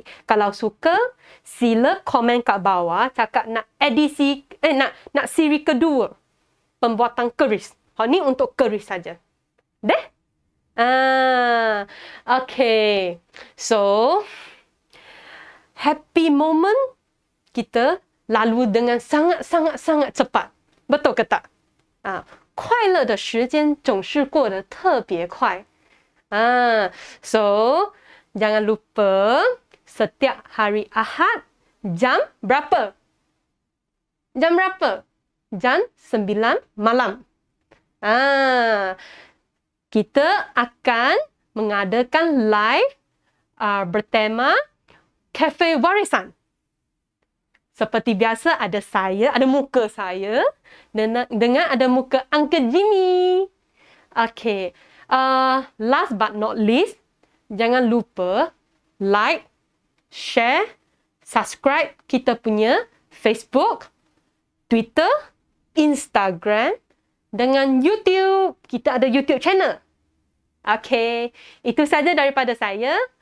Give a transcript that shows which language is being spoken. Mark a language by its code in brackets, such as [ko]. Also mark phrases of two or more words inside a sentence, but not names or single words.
[ms] Kalau suka, sila komen kat bawah cakap nak edisi, nak siri kedua pembuatan keris. Ni untuk keris saja. Deh? Okay. So, [en] happy moment [ms] kita lalu dengan sangat-sangat cepat. Betul ke tak? [zh] 快乐的时间总是过得特别快。 [ms] So, jangan lupa setiap hari Ahad jam berapa? Jam berapa? Jam 9 malam. Kita akan mengadakan live bertema Cafe Warisan. Seperti biasa ada saya, ada muka saya dengan ada muka Uncle Jimmy. [en] Okay. Last but not least, [ms] jangan lupa [en] like, share, subscribe [ms] kita punya Facebook, Twitter, Instagram dengan YouTube. Kita ada YouTube channel. Okay. Itu saja daripada saya.